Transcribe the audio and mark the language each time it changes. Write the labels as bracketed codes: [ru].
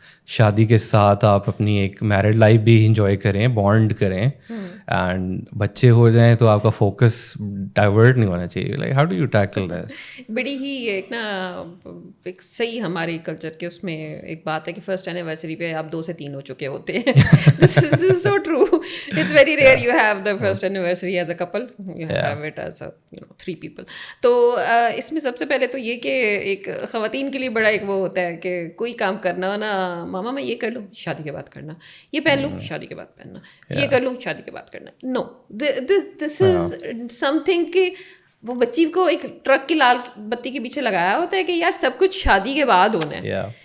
[ur] شادی کے ساتھ آپ اپنی ایک میرڈ لائف بھی انجوائے کریں, بانڈ کریں, اینڈ بچے ہو جائیں تو آپ کا فوکس ڈائیورٹ نہیں ہونا چاہیے. [en] Like how do you tackle this? [ur] بڑی ہی ایک نا ایک صحیح ہمارے کلچر کے اس میں ایک بات ہے کہ فرسٹ اینیورسری پہ آپ 2 سے 3 ہو چکے ہوتے ہیں. [en] This is so true. It's very rare you have the first anniversary as a couple, you have it as 3 people. [ur] تو اس میں سب سے پہلے تو یہ کہ ایک خواتین کے لیے بڑا ایک وہ ہوتا ہے کہ کوئی کام کرنا ہو نا, ماما میں یہ کر لوں شادی کے بعد کرنا, یہ پہن لوں شادی کے بعد پہننا, یہ کر لوں شادی کے بعد کرنا. [en] no, this is something [ur] کہ وہ بچی کو ایک ٹرک کی لال بتی کے پیچھے لگایا ہوتا ہے کہ یار سب کچھ شادی کے بعد ہونا ہے.